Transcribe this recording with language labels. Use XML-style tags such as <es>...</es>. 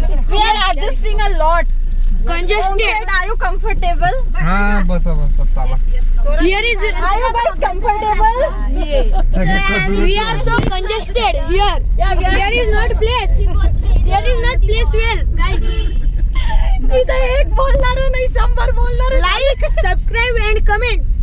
<en>We are adjusting a lot. Congested. Are you comfortable?</en> <mr>हा बसा चला.</mr> <en>Here is. Are you guys comfortable? Yeah. We are so congested here. Here is not place. Here is not place well. Right.</en> <mr>इथं एक बोलणार नाही 100 बोलणार.</mr> <en>Like, subscribe and comment.</en>